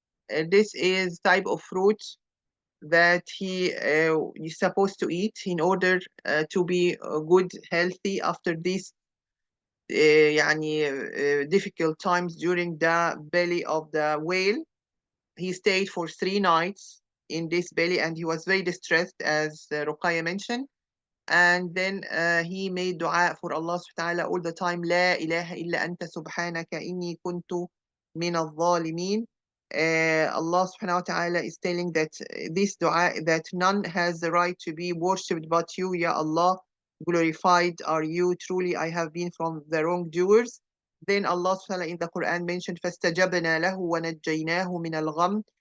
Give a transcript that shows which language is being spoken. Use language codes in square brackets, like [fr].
[en] This is type of fruit that he is supposed to eat in order to be good, healthy after these difficult times during the belly of the whale. He stayed for 3 nights in this belly, and he was very distressed, as Ruqayya mentioned. And then he made dua for Allah subhanahu wa ta'ala all the time. [ar] لا إله إلا أنت سبحانك إني كنت من الظالمين. [en] Allah subhanahu wa ta'ala is telling that this dua, that none has the right to be worshipped but you, Ya Allah. Glorified are you. Truly, I have been from the wrongdoers. Then Allah subhanahu wa ta'ala in the Quran mentioned, [ar] فَاسْتَجَبْنَا لَهُ وَنَجَّيْنَاهُ مِنَ الْغَمِّ.